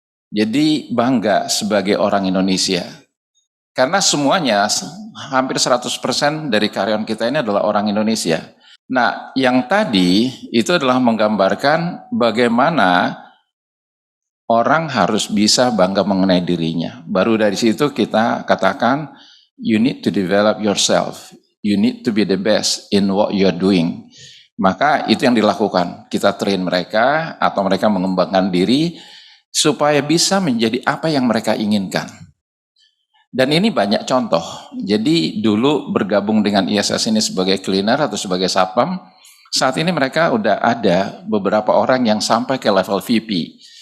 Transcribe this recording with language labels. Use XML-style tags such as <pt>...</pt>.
<id>Jadi bangga sebagai orang Indonesia. Karena semuanya, hampir 100% dari karyawan kita ini adalah orang Indonesia. Nah, yang tadi itu adalah menggambarkan bagaimana orang harus bisa bangga mengenai dirinya. Baru dari situ kita katakan,</id> <en>you need to develop yourself. You need to be the best in what you're doing.</en> <id>Maka itu yang dilakukan. Kita train mereka atau mereka mengembangkan diri supaya bisa menjadi apa yang mereka inginkan. Dan ini banyak contoh. Jadi dulu bergabung dengan ISS ini sebagai cleaner atau sebagai satpam, saat ini mereka udah ada beberapa orang yang sampai ke level VP.</id>